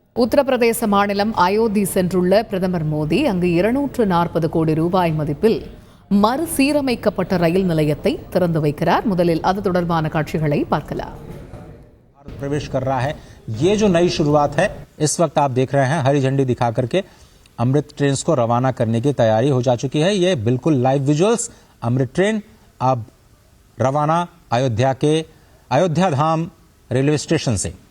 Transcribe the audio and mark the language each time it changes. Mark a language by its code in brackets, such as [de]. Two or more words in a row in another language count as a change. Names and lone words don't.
[ta] உத்தரப்பிரதேச மாநிலம் அயோத்தி சென்றுள்ள பிரதமர் மோடி அங்கு 240 கோடி ரூபாய் மதிப்பில் மறுசீரமைக்கப்பட்ட ரயில் நிலையத்தை திறந்து வைக்கிறார். முதலில் அது தொடர்பான காட்சிகளை பார்க்கலாம். [hi] प्रवेश कर रहा है। ये जो नई शुरुआत है, इस वक्त आप देख रहे हैं हरी झंडी दिखा करके अमृत ट्रेन को रवाना करने की तैयारी हो जा चुकी है। ये बिल्कुल [en] live visuals, [hi] अमृत ट्रेन अब रवाना अयोध्या धाम रेलवे स्टेशन से।